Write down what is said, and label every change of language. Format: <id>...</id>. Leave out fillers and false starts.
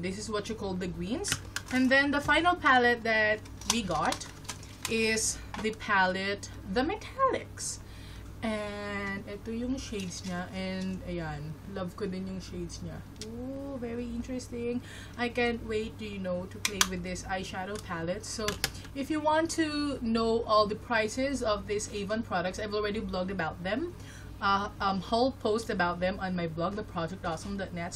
<en>This is what you call the greens. And then, the final palette that we got is the palette, the Metallics.</en> <tl>And, ito yung shades niya. And, ayan. Love ko din yung shades niya. Ooh,</tl> <en>very interesting. I can't wait to, you know, to play with this eyeshadow palette. So, if you want to know all the prices of these Avon products, I've already blogged about them. Whole post about them on my blog, theprojectawesome.net.</en>